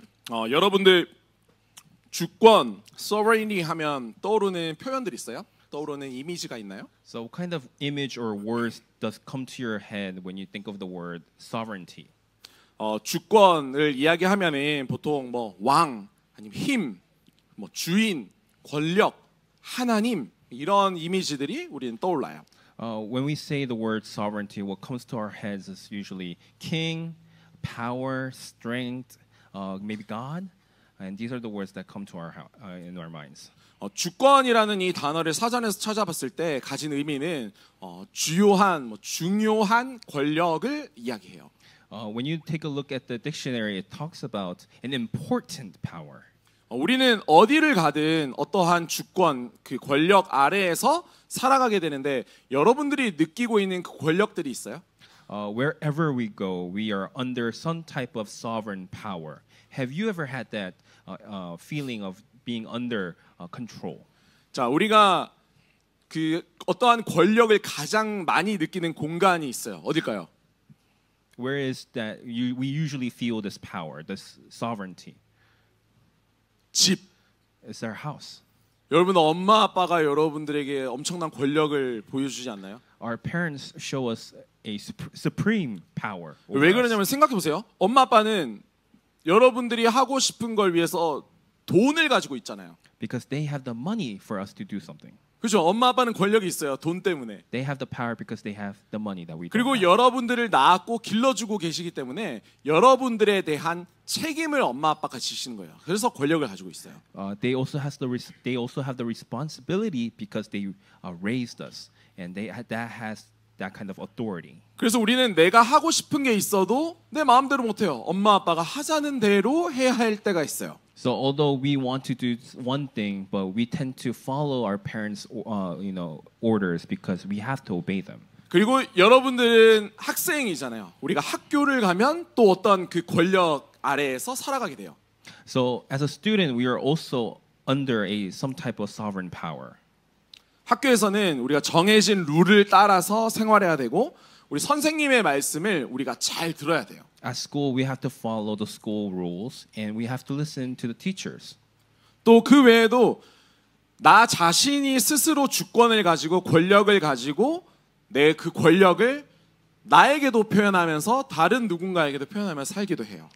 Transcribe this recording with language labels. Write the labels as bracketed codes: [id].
[ko] 여러분들 주권, sovereignty 하면 떠오르는 표현들 있어요? 떠오르는 이미지가 있나요? [en] So what kind of image or words does come to your head when you think of the word sovereignty? [ko] 주권을 이야기하면은 보통 뭐 왕, 아니면 힘, 뭐 주인, 권력, 하나님 이런 이미지들이 우리는 떠올라요. [en] When we say the word sovereignty, what comes to our heads is usually king, power, strength, maybe God. And these are the words that come to in our minds. [ko] 주권이라는 이 단어를 사전에서 찾아봤을 때 가진 의미는 주요한, 중요한 권력을 이야기해요. [en] When you take a look at the dictionary, it talks about an important power. [ko] 우리는 어디를 가든 어떠한 주권, 그 권력 아래에서 살아가게 되는데 여러분들이 느끼고 있는 그 권력들이 있어요? [en] Wherever we go, we are under some type of sovereign power. Have you ever had that feeling of being under control? [ko] 자, 우리가 그 어떠한 권력을 가장 많이 느끼는 공간이 있어요. 어딜까요? [en] Where is that we usually feel this power, this sovereignty? [ko] 집. [en] It's our house. [ko] 여러분 엄마 아빠가 여러분들에게 엄청난 권력을 보여주지 않나요? [en] Our parents show us a supreme power. [ko] 왜 그러냐면 생각해 보세요. 엄마 아빠는 여러분들이 하고 싶은 걸 위해서 돈을 가지고 있잖아요. [en] Because they have the money for us to do something. [ko] 그렇죠. 엄마 아빠는 권력이 있어요. 돈 때문에. [en] They have the power because they have the money that we don't [ko] 그리고 [en] have. [ko] 여러분들을 낳았고 길러주고 계시기 때문에 여러분들에 대한 책임을 엄마 아빠가 지시는 거예요. 그래서 권력을 가지고 있어요. [en] They also have the responsibility because they raised us, and that has that kind of authority. [ko] 그래서 우리는 내가 하고 싶은 게 있어도 내 마음대로 못 해요. 엄마 아빠가 하자는 대로 해야 할 때가 있어요. [en] So although we want to do one thing, but we tend to follow our parents' orders because we have to obey them. [ko] 그리고 여러분들은 학생이잖아요. 우리가 학교를 가면 또 어떤 그 권력 아래에서 살아가게 돼요. [en] So as a student, we are also under some type of sovereign power. [ko] 학교에서는 우리가 정해진 룰을 따라서 생활해야 되고 우리 선생님의 말씀을 우리가 잘 들어야 돼요. [en] At school, we have to follow the school rules and we have to listen to the teachers. [ko] 또 그 외에도 나 자신이 스스로 주권을 가지고 권력을 가지고 내 그 권력을 나에게도 표현하면서 다른 누군가에게도 표현하면서 살기도 해요.